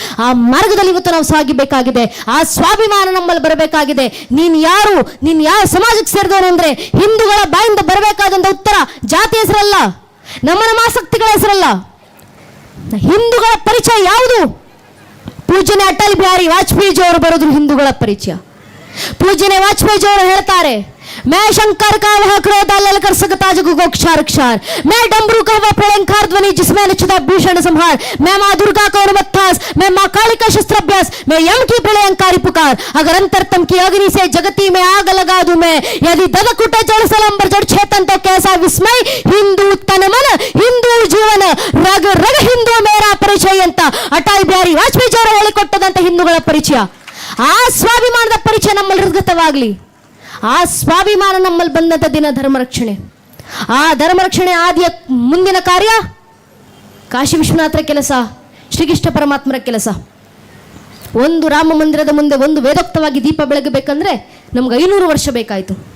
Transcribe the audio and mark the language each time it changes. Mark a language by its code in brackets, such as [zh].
[kn] ಆ ಮಾರ್ಗದಲ್ಲಿ ಇವತ್ತು ನಾವು ಸಾಗಬೇಕಾಗಿದೆ. ಆ ಸ್ವಾಭಿಮಾನ ನಮ್ಮಲ್ಲಿ ಬರಬೇಕಾಗಿದೆ. ನೀನ್ ಯಾವ ಸಮಾಜಕ್ಕೆ ಸೇರಿದವನು ಅಂದ್ರೆ ಹಿಂದೂಗಳ ಬಾಯಿಂದ ಬರಬೇಕಾದಂತ ಉತ್ತರ ಜಾತಿ ಹೆಸರಲ್ಲ, ನಮ್ಮ ಆಸಕ್ತಿಗಳ ಹೆಸರಲ್ಲ. ಹಿಂದೂಗಳ ಪರಿಚಯ ಯಾವುದು? ಪೂಜ್ಯನೇ ಅಟಲ್ ಬಿಹಾರಿ ವಾಜಪೇಯಿ ಅವರು ಬರೋದು ಹಿಂದೂಗಳ ಪರಿಚಯ. ಪೂಜ್ಯನೇ ವಾಜಪೇಯಿ ಅವರು ಹೇಳ್ತಾರೆ, [hi] मैं शंकर का वह क्रोध ललकर सकता जग गोक्षार क्षार, मैं डमरू का वह प्रलंकार ध्वनि जिसमें नचता भूषण संहार, मैं माँ दुर्गा का उन्मत्तास, मैं माँ काली का शस्त्राभ्यास, मैं यम की प्रलयंकारी पुकार, अगर अंतरतम की अग्नि से जगती में आग लगा दूं मैं, यदि ददकुट जड़ सलंबर जड़ चेतन तो कैसा विस्मय, हिंदू तन मन हिंदू जीवन रग रग हिंदू मेरा परिचय [kn] ಅಂತ ಅಟಲ್ ಬಿಹಾರಿ ವಾಜಪೇಯಿ ಅವರು ಹೇಳಿಕೊಟ್ಟದಂತ ಹಿಂದೂಗಳ ಪರಿಚಯ. ಆ ಸ್ವಾಭಿಮಾನದ ಪರಿಚಯ ನಮ್ಮಲ್ಲಿ ಹೃದಯವಾಗಲಿ. ಆ ಸ್ವಾಭಿಮಾನ ನಮ್ಮಲ್ಲಿ ಬಂದಂಥ ದಿನ ಧರ್ಮರಕ್ಷಣೆ. ಆ ಧರ್ಮರಕ್ಷಣೆ ಆದಿಯ ಮುಂದಿನ ಕಾರ್ಯ ಕಾಶಿ ವಿಶ್ವನಾಥರ ಕೆಲಸ, ಶ್ರೀಕೃಷ್ಣ ಪರಮಾತ್ಮರ ಕೆಲಸ. ಒಂದು ರಾಮ ಮಂದಿರದ ಮುಂದೆ ಒಂದು ವೇದೋಕ್ತವಾಗಿ ದೀಪ ಬೆಳಗಬೇಕಂದ್ರೆ ನಮ್ಗೆ 500 ವರ್ಷ ಬೇಕಾಯಿತು.